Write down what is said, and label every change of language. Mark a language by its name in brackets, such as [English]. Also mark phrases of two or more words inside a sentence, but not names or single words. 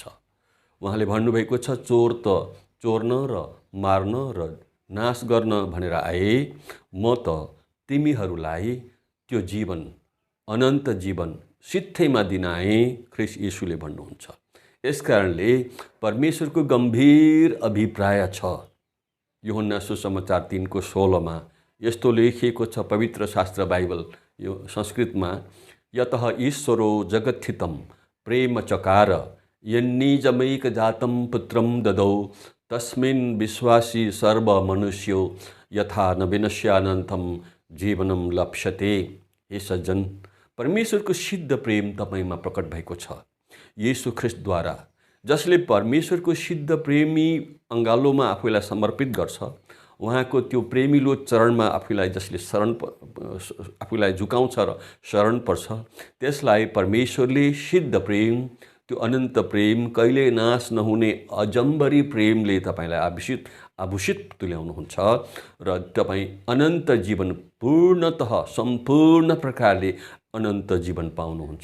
[Nepali] उहाँले भन्नुभएको छ, चोर त चोर्न र मार्न र नाश गर्न भनेर आए, म त तिमीहरूलाई त्यो जीवन, अनन्त जीवन सित्थैमा दिन आएँ। ख्रिस्ट येशूले भन्नुहुन्छ। यसकारणले परमेश्वरको गम्भीर अभिप्राय छ। यूहन्ना सुसमाचार 3:16 यस्तो लेखिएको छ, पवित्र शास्त्र बाइबल यो संस्कृतमा, [Sanskrit] यतः ईश्वरो जगत्थितं प्रेम चकार यन्निजमैकजातं पुत्रं ददौ तस्मिन् विश्वासी सर्व मनुष्यो यथा न विनश्यानन्तं जीवनं लप्स्यते। [Nepali] हे सज्जन, परमेश्वरको सिद्ध प्रेम तपाईँमा प्रकट भएको छ येशू ख्रिस्टद्वारा, जसले परमेश्वरको सिद्ध प्रेमी अङ्गालोमा आफूलाई समर्पित गर्छ। उहाँको त्यो प्रेमिलो चरणमा आफूलाई जसले आफूलाई झुकाउँछ र शरण पर्छ, त्यसलाई परमेश्वरले सिद्ध प्रेम, त्यो अनन्त प्रेम, कहिले नाश नहुने अजम्बरी प्रेमले तपाईँलाई आभूषित तुल्याउनुहुन्छ र तपाईँ अनन्त जीवन पूर्णतः सम्पूर्ण प्रकारले अनन्त जीवन पाउनुहुन्छ।